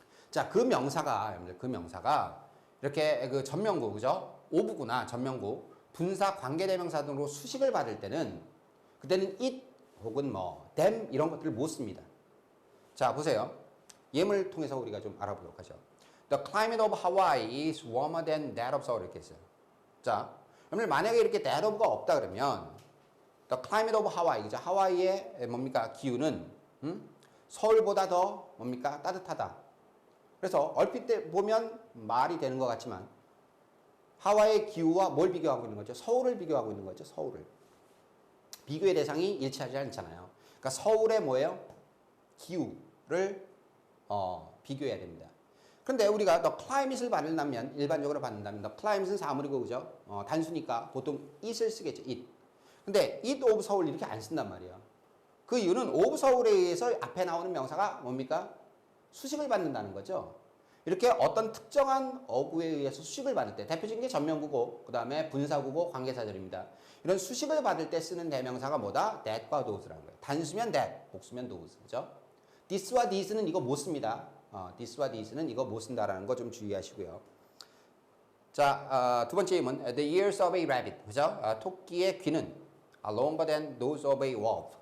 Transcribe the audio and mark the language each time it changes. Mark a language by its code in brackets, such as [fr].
[ko] 자, 그 명사가 이렇게 그 전명구, 그죠? 오부구나 전명구, 분사 관계대명사 등으로 수식을 받을 때는 그때는 it 혹은 뭐 them 이런 것들을 못 씁니다. 자, 보세요. 예문을 통해서 우리가 좀 알아보도록 하죠. [en] The climate of Hawaii is warmer than that of Seoul [ko] 이렇게 했어요. 자, 여러분 만약에 이렇게 that of가 없다 그러면 [en] The climate of Hawaii, [ko] 그죠? 하와이의 뭡니까? 기후는 서울보다 더 뭡니까? 따뜻하다. 그래서 얼핏 때 보면 말이 되는 것 같지만 하와이의 기후와 뭘 비교하고 있는 거죠? 서울을 비교하고 있는 거죠. 서울을. 비교의 대상이 일치하지 않잖아요. 그러니까 서울의 뭐예요? 기후를 비교해야 됩니다. 그런데 우리가 the climate을 받는다면 일반적으로 받는다면 the climate는 사물이고 그죠? 단수니까 보통 it을 쓰겠죠. [en] it. [ko] 근데 it of 서울 이렇게 안 쓴단 말이에요. 그 이유는 of 서울에 의해서 앞에 나오는 명사가 뭡니까? 수식을 받는다는 거죠. 이렇게 어떤 특정한 어구에 의해서 수식을 받을 때 대표적인 게 전명구고 그 다음에 분사구고 관계사절입니다. 이런 수식을 받을 때 쓰는 대명사가 뭐다? that과 those라는 거예요. 단수면 that, 복수면 those. 그죠? this와 these는 이거 못 씁니다. this와 these는 이거 못 쓴다라는 거 좀 주의하시고요. 자, 두 번째 예문. [en] The ears of a rabbit. 그죠? [ko] 토끼의 귀는 [en] longer than those of a wolf.